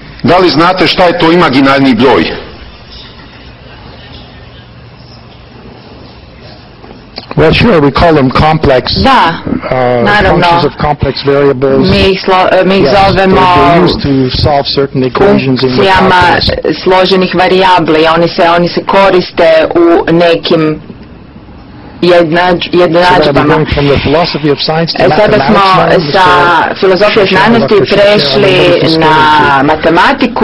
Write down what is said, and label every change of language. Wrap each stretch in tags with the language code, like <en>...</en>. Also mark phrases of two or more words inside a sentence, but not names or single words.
<hr>Da li znate šta je to imaginarni broj?</hr> <en>Well, sure, we call them complex functions of complex variables.</en> <hr>Mi ih zovemo funkcijama složenih varijabli. Oni se koriste u nekim jednadžbama. Sada smo sa filozofije znanosti prešli na matematiku.</hr>